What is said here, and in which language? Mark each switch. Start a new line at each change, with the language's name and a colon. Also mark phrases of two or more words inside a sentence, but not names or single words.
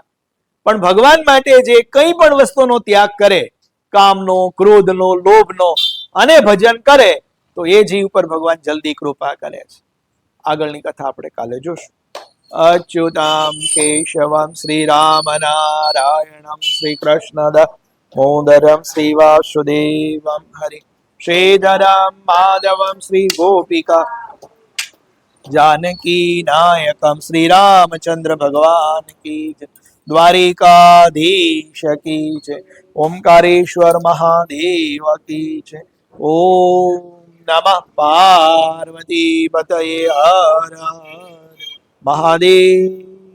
Gujarati: પણ ભગવાન માટે જે કંઈ પણ વસ્તુનો ત્યાગ કરે, કામનો, ક્રોધનો, લોભનો, અને ભજન કરે તો એ જીવ પર ભગવાન જલ્દી કૃપા કરે છે. આગળની કથા આપણે કાલે જોશું.
Sanskrit: अच्युताम केशवम श्री राम नारायणम श्री कृष्ण दामोदरम श्री वासुदेवम हरि श्रीधरम माधवम श्री गोपिका जानकी नायकम
Hindi: श्री रामचंद्र भगवान की जय। द्वारिकाधीश की जय। ओंकारेश्वर महादेव की जय। ओम नमः पार्वती पतये हर हर महादेव।